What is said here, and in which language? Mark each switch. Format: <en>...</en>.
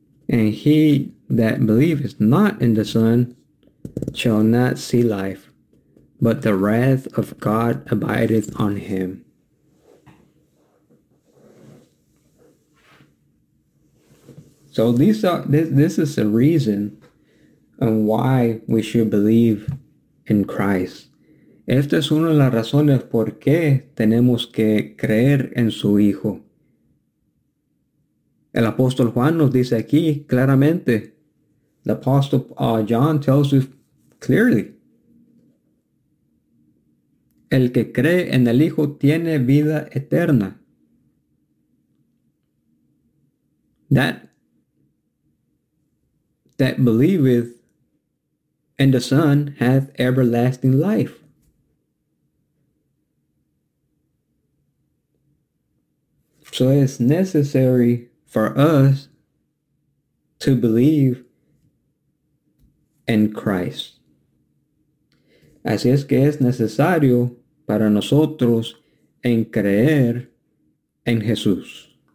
<en>And he that believeth not in the Son shall not see life, but the wrath of God abideth on him. So this is the reason on why we should believe in Christ.</en> <es>Esta es una de las razones por qué tenemos que creer en su Hijo. El apóstol Juan nos dice aquí claramente.</es> <en>The apostle John tells us clearly.</en> <es>El que cree en el Hijo tiene vida eterna.</es> <en>That believeth and the Son hath everlasting life. So it's necessary for us to believe in Christ.</en> <es>Así es que es necesario para nosotros en creer en Jesús.</es>